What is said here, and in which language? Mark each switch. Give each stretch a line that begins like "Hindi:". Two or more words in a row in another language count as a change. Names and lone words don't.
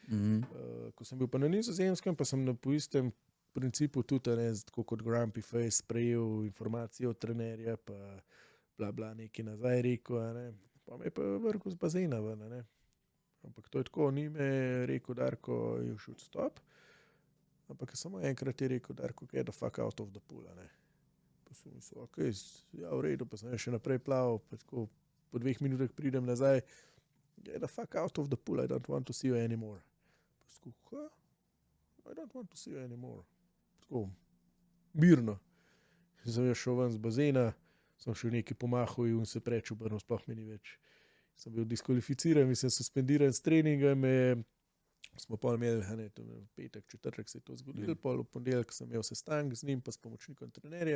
Slovenian: Ko sem bil pa na Nizozemskem, pa sem po istem principu tudi, ne, tako kot Grumpy Face, sprejel informacije od trenerja, pa bla bla nekaj nazaj rekel, a ne. Pa me je pa vrgel z bazena ven, a ne. Ampak to je tako, ni me rekel, Darko,
English: you should stop,
Slovenian: ampak samo enkrat je rekel, Darko,
English: get the fuck out of the pool,
Slovenian: a ne. Pa sem mislil, ok, ja, v redu, pa sem še naprej plaval, pa tako po 2 minutah pridem nazaj,
English: get the fuck out of the pool, I don't want to see you anymore.
Slovenian: Pa sem tako,
English: I don't want to see you anymore.
Slovenian: Tako, mirno. Sem jaz šel ven z bazena, sem še nekaj pomahal in se preč obrnil, sploh mi ni več. Sem bil diskvalificiran, mislim, suspendiran s treningom, smo pol imeli, ne, to je petek, četrtek se je to zgodilo, pol v ponedeljek sem imel sestanek z njim, pa s pomočnikom trenerja.